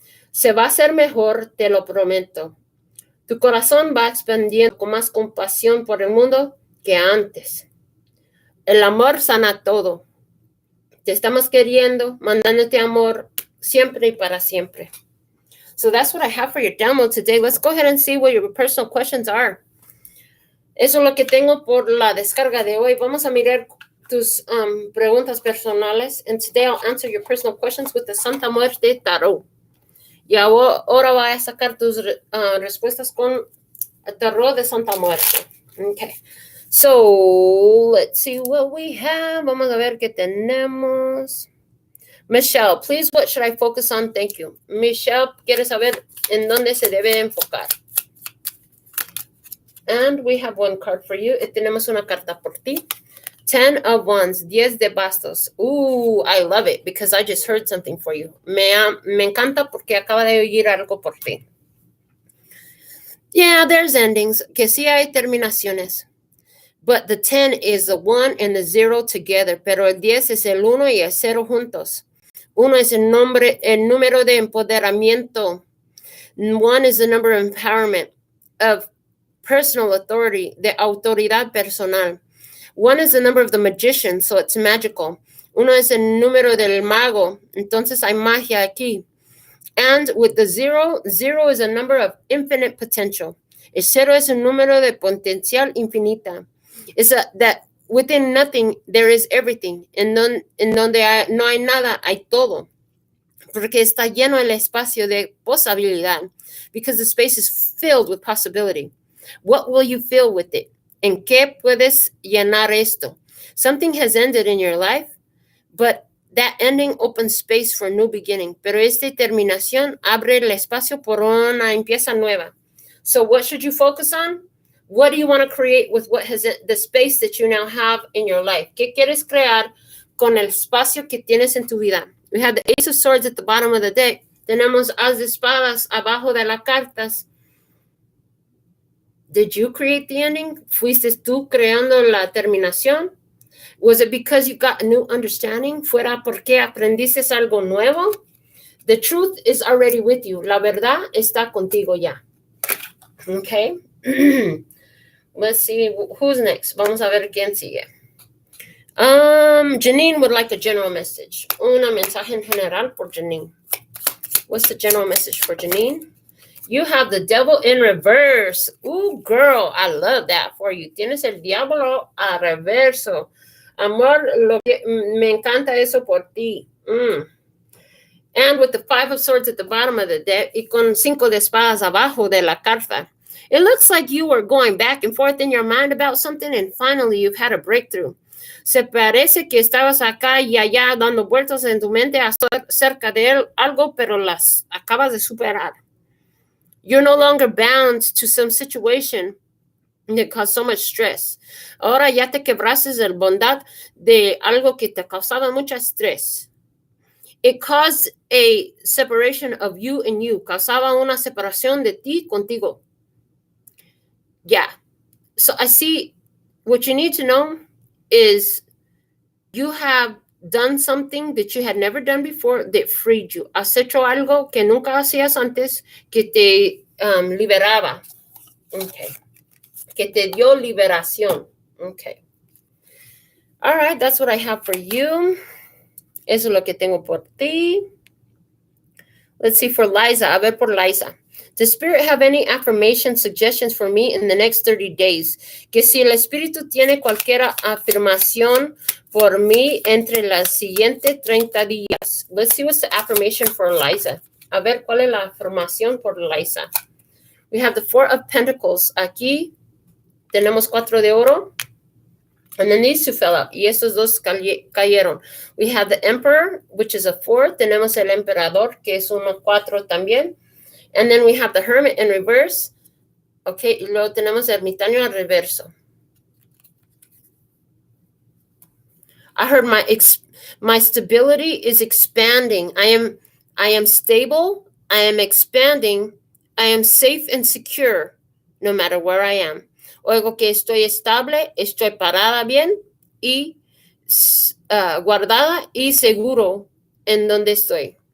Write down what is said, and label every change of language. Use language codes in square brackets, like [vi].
[es] Se va a hacer mejor, te lo prometo. Tu corazón va expandiendo con más compasión por el mundo que antes. El amor sana todo. Te estamos queriendo, mandándote amor siempre y para siempre. [en] So that's what I have for your download today. Let's go ahead and see what your personal questions are. [es] Eso es lo que tengo por la descarga de hoy. Vamos a mirar tus preguntas personales. [en] And today I'll answer your personal questions with the Santa Muerte Tarot. [es] Y ahora voy a sacar tus respuestas con el Tarot de Santa Muerte. [en] Okay. So, let's see what we have. [es] Vamos a ver qué tenemos. [en] Michelle, please, what should I focus on? Thank you. [es] Michelle quiere saber en dónde se debe enfocar. [en] And we have one card for you. [es] Tenemos una carta por ti. [en] 10 of Wands, [es] 10 de bastos. [en] Ooh, I love it because I just heard something for you. [es] Me encanta porque acaba de oír algo por ti. [en] Yeah, there's endings. [es] Que sí hay terminaciones. [en] But the 10 is the 1 and the 0 together. [es] Pero el 10 es el 1 y el 0 juntos. 1 es el número de empoderamiento. [en] 1 is the number of empowerment, of personal authority, [es] de autoridad personal. [en] 1 is the number of the magician, so it's magical. [es] 1 es el número del mago, entonces hay magia aquí. [en] And with the 0, 0 is a number of infinite potential. [es] El 0 es un número de potencial infinita. [en] It's that within nothing, there is everything. [es] En donde no hay nada, hay todo. Porque está lleno el espacio de posibilidad. [en] Because the space is filled with possibility. What will you fill with it? [es] ¿En qué puedes llenar esto? [en] Something has ended in your life, but that ending opens space for a new beginning. [es] Pero esta terminación abre el espacio por una empieza nueva. [en] So what should you focus on? What do you want to create with what has the space that you now have in your life? [es] ¿Qué quieres crear con el espacio que tienes en tu vida? [en] We have the Ace of Swords at the bottom of the deck. [es] Tenemos As de Espadas abajo de las cartas. [en] Did you create the ending? [es] ¿Fuiste tú creando la terminación? [en] Was it because you got a new understanding? [es] ¿Fuera porque aprendiste algo nuevo? [en] The truth is already with you. [es] La verdad está contigo ya. [en] Okay. Let's see who's next. [es] Vamos a ver quién sigue. [en] Janine would like a general message. [es] Una mensaje en general por Janine. [en] What's the general message for Janine? You have the devil in reverse. Ooh, girl, I love that for you. [es] Tienes el diablo a reverso. Amor, me encanta eso por ti. [en] And with the 5 of Swords at the bottom of the deck [es] y con 5 de espadas abajo de la carta. [en] It looks like you were going back and forth in your mind about something, and finally you've had a breakthrough. [es] Se parece que estabas acá y allá dando vueltas en tu mente acerca de algo, pero las acabas de superar. [en] You're no longer bound to some situation that caused so much stress. [es] Ahora ya te quebraste el bondad de algo que te causaba mucho estrés. [en] It caused a separation of you and you. [es] Causaba una separación de ti contigo. [en] Yeah. So I see what you need to know is you have done something that you had never done before that freed you. [es] Has hecho algo que nunca hacías antes que te liberaba. Okay. Que te dio liberación. Okay. [en] All right, that's what I have for you. [es] Eso es lo que tengo por ti. [en] Let's see for Liza. [es] A ver por Liza. [en] Does Spirit have any affirmation suggestions for me in the next 30 days? [es] Que si el Espíritu tiene cualquier afirmación por mí entre las siguientes 30 días. [en] Let's see what's the affirmation for Liza. [es] A ver cuál es la afirmación por Liza. [en] We have the Four of Pentacles. [es] Aquí tenemos 4 de oro. [en] And then these two fell out. [es] Y estos dos cayeron. [en] We have the Emperor, which is a 4. [es] Tenemos el Emperador, que es 1-4 también. [en] And then we have the Hermit in reverse. [es] Okay, y luego tenemos el Ermitaño en reverso. [en] I heard my stability is expanding. I am stable. I am expanding. I am safe and secure no matter where I am. [es] Oigo que estoy estable, estoy parada bien y guardada y seguro en donde estoy.